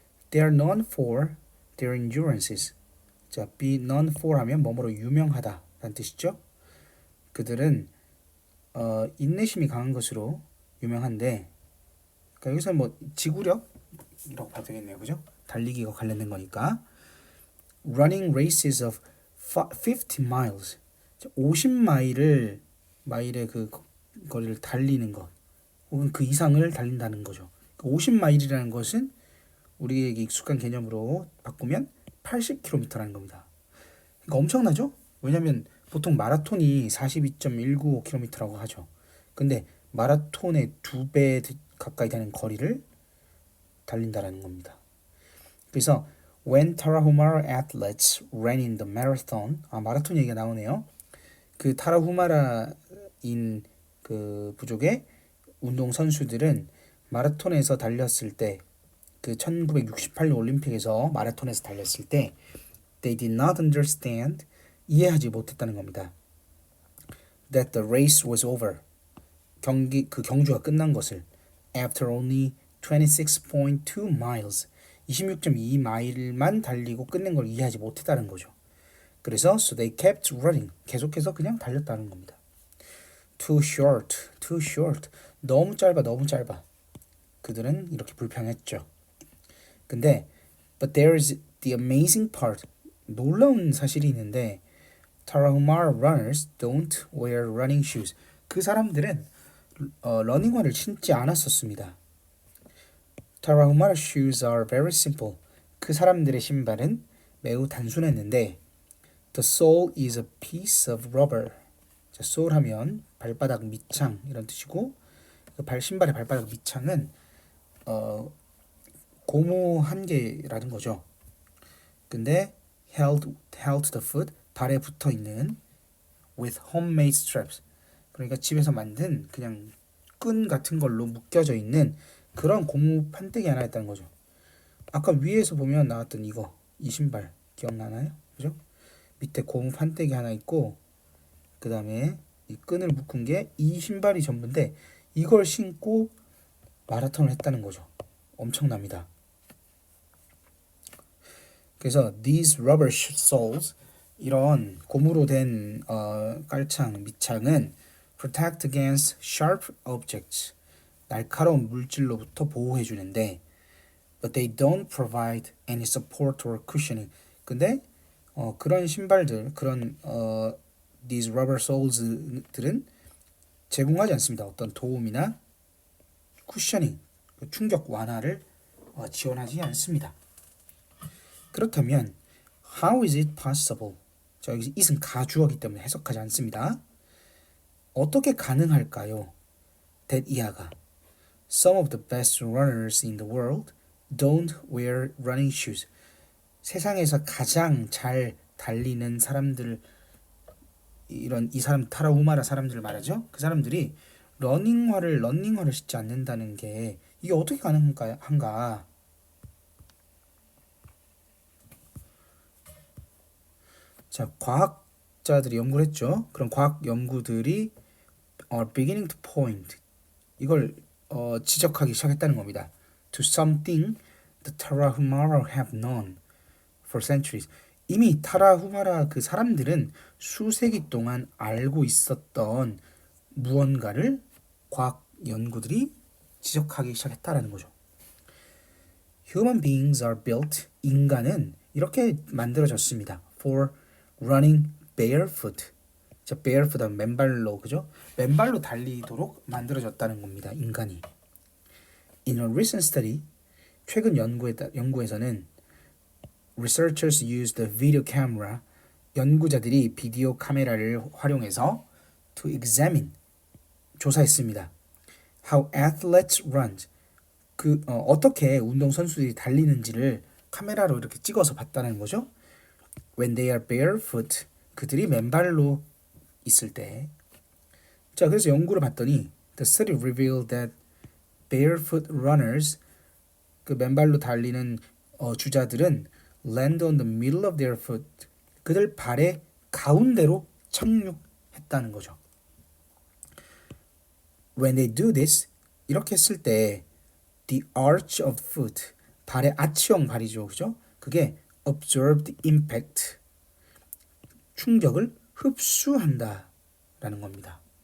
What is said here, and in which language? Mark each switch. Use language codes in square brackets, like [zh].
[en] They are known for their endurances. [ko] 자, [en] be known for [ko] 하면 뭐뭐로 유명하다 라는 뜻이죠. 그들은 인내심이 강한 것으로 유명한데 그러니까 여기서 뭐 지구력이라고 봐도 되겠네요. 그죠? 달리기가 관련된 거니까 [en] running races of 50 miles [ko] 50마일의 그 거리를 달리는 것 혹은 그 이상을 달린다는 거죠. 50마일이라는 것은 우리에게 익숙한 개념으로 바꾸면 80km라는 겁니다. 그러니까 엄청나죠? 왜냐하면 보통 마라톤이 42.195km라고 하죠. 근데 마라톤의 2배 가까이 되는 거리를 달린다라는 겁니다. 그래서 [en] when Tarahumara athletes ran in the marathon, [ko] 마라톤 얘기가 나오네요. 그 타라후마라인 그 부족의 운동 선수들은 마라톤에서 달렸을 때, 그 1968년 올림픽에서 마라톤에서 달렸을 때, [en] they did not understand, [ko] 이해하지 못했다는 겁니다. [en] That the race was over, [ko] 경주가 끝난 것을 [en] after only 26.2 miles, [ko] 26.2마일만 달리고 끝낸 걸 이해하지 못했다는 거죠. 그래서 [en] so they kept running. [ko] 계속해서 그냥 달렸다는 겁니다. [en] Too short, too short. [ko] 너무 짧아, 너무 짧아. 그들은 이렇게 불평했죠. 근데 [en] but there's the amazing part. [ko] 놀라운 사실이 있는데 [en] Tarahumara runners don't wear running shoes. [ko] 그 사람들은 러닝화를 신지 않았었습니다. [en] Tarahumara shoes are very simple. [ko] 그 사람들의 신발은 매우 단순했는데 [en] The sole is a piece of rubber. [ko] 자, sole 하면 발바닥 밑창 이런 뜻이고 그 신발의 발바닥 밑창은 고무 한 개라는 거죠. 근데 [en] held the foot [ko] 발에 붙어 있는 [en] with homemade straps. [ko] 그러니까 집에서 만든 그냥 끈 같은 걸로 묶여져 있는 그런 고무 판때기 하나 있다는 거죠. 아까 위에서 보면 나왔던 이 신발 기억나나요? 그죠? 밑에 고무 판때기 하나 있고 그 다음에 이 끈을 묶은 게 이 신발이 전부인데 이걸 신고 마라톤을 했다는 거죠. 엄청납니다. 그래서 [en] these rubber soles [ko] 이런 고무로 된 깔창 밑창은 [en] protect against sharp objects [ko] 날카로운 물질로부터 보호해 주는데 [en] but they don't provide any support or cushioning. [ko] 근데 그런 신발들 그런 [en] these rubber soles [ko] 들은 제공하지 않습니다. 어떤 도움이나 쿠셔닝 충격 완화를 지원하지 않습니다. 그렇다면 [en] how is it possible? [ko] 자, 여기서 it은 가주어기 때문에 해석하지 않습니다. 어떻게 가능할까요? that 이하가 [en] Some of the best runners in the world don't wear running shoes. [ko] 세상에서 가장 잘 달리는 사람들 이 사람 타라후마라 사람들을 말하죠. 그 사람들이 러닝화를 신지 않는다는 게 이게 어떻게 가능한가? 자, 과학자들이 연구를 했죠. 그런 과학 연구들이 [en] are beginning to point [ko] 이걸 지적하기 시작했다는 겁니다. [en] To something the Tarahumara have known for centuries. [ko] 이미 타라후마라 그 사람들은 수세기 동안 알고 있었던 무언가를 과학 연구들이 지적하기 시작했다라는 거죠. [en] Human beings are built. [ko] 인간은 이렇게 만들어졌습니다. [en] For running barefoot. [ko] 자, barefoot 하면 맨발로, 그죠? 맨발로 달리도록 만들어졌다는 겁니다. 인간이. [en] In a recent study, [ko] 최근 연구에서는 [en] researchers used a video camera. [ko] 연구자들이 비디오 카메라를 활용해서 [en] to examine [ko] 조사했습니다. [en] How athletes run. [ko] 어떻게 운동 선수들이 달리는지를 카메라로 이렇게 찍어서 봤다는 거죠. [en] When they are barefoot. [ko] 그들이 맨발로 있을 때. 자, 그래서 연구를 봤더니 [en] the study revealed that barefoot runners [ko] 그 맨발로 달리는 주자들은 [en] land on the middle of their foot. [ko] 그들 발의 가운데로 착륙했다는 거죠. [en] When they do this, [ko] 이렇게 했을 때 [en] the arch of foot, [ko] 발의 아치형 발이죠. 그죠? 그게 [en] absorbed impact, [ko] 충격을 흡수한다 라는 겁니다.